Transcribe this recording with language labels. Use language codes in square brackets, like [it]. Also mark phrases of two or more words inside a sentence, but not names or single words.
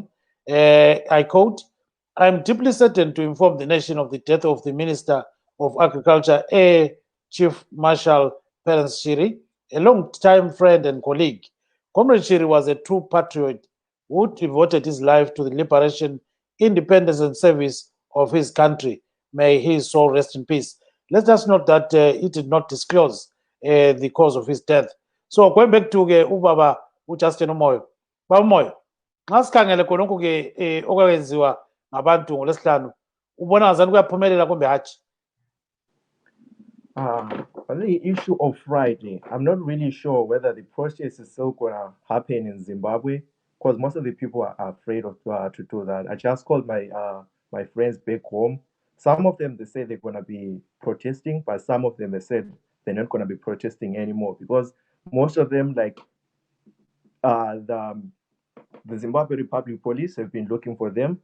[en] I quote, "I'm deeply saddened to inform the nation of the death of the Minister of Agriculture, Air Chief Marshal Perrance Shiri, a long-time friend and colleague. Comrade Shiri was a true patriot who devoted his life to the liberation, independence, and service of his country. May his soul rest in peace." Let us note that he did not disclose the cause of his death. So going back to ubaba uJustin Umoyo. [nd] Baba Umoyo, nxa sikhangele khonokho ke okwenziwa ngabantu ngolesihlanu, ubona ngazani kuyaphumelela kumbe hatshi? [en] On the issue of Friday, I'm not really sure whether the protest is still going to happen in Zimbabwe, because most of the people are afraid of to do that. I just called my friends back home. Some of them, they say they're going to be protesting, but some of them, they said they're not going to be protesting anymore, because most of them, like the Zimbabwe Republic Police, have been looking for them.